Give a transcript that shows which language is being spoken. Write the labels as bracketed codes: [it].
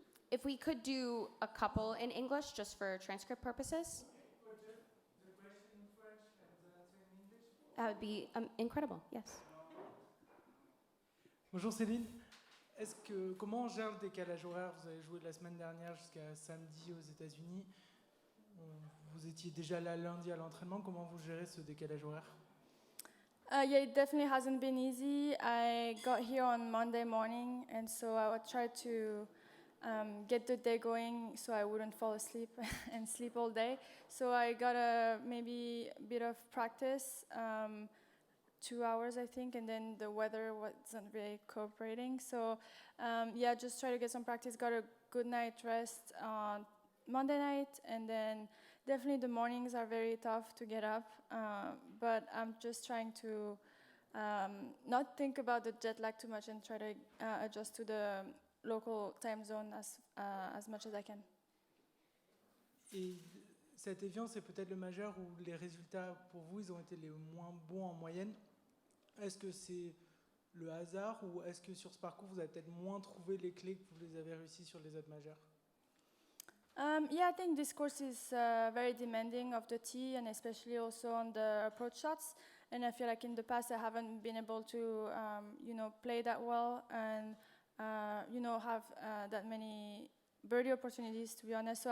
[en] If we could do a couple in English, just for transcript purposes. The question in French and the answer in English. That would be incredible, yes. [fr] Bonjour Céline. Comment on gère le décalage horaire? Vous avez joué la semaine dernière jusqu'à samedi aux États-Unis. Vous étiez déjà là lundi à l'entraînement. Comment vous gérez ce décalage horaire? [en] Yeah, it definitely hasn't been easy. I got here on Monday morning, and so I would try to get the day going so I wouldn't fall asleep and sleep all day. So I got maybe a bit of practice, 2 hours I think, and then the weather wasn't really cooperating. So yeah, just try to get some practice. Got a good night rest on Monday night, and then definitely the mornings are very tough to get up, but I'm just trying to not think about the jet lag too much and try to adjust to the local time zone as much as I can. [fr] Et cet Evian, c'est peut-être le majeur où les résultats pour vous, ils ont été les moins bons en moyenne. Est-ce que c'est le hasard ou est-ce que sur ce parcours, vous avez peut-être moins trouvé les clés que vous les avez réussi sur les autres majeurs? [en] Yeah, I think this course is very demanding of the tee and especially also on the approach shots. And I feel like in the past I haven't been able to, play that well and, have that many birdie opportunities, to be honest.